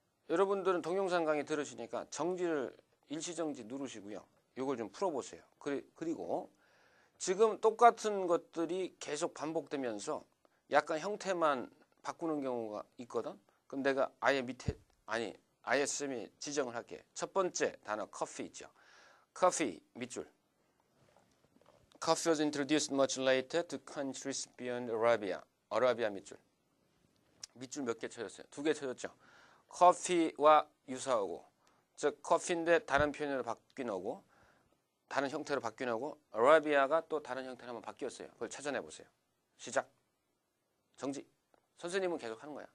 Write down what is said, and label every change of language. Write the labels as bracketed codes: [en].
[ko] 여러분들은 동영상 강의 들으시니까 정지를 일시정지 누르시고요. 이걸 좀 풀어보세요. 그리고 지금 똑같은 것들이 계속 반복되면서 약간 형태만 바꾸는 경우가 있거든. 그럼 내가 아예 밑에 아예 쌤이 지정을 할게. 첫 번째 단어 커피 있죠. 커피 밑줄. [en] Coffee was introduced much later to countries beyond Arabia. [ko] 아라비아 밑줄. 밑줄 몇 개 쳐졌어요? 2개 쳐졌죠. 커피와 유사하고, 즉 커피인데 다른 표현으로 바뀌는 다른 형태로 바뀌는 아라비아가 또 다른 형태로 한번 바뀌었어요. 그걸 찾아내 보세요. 시작. 정지. 선생님은 계속 하는 거야.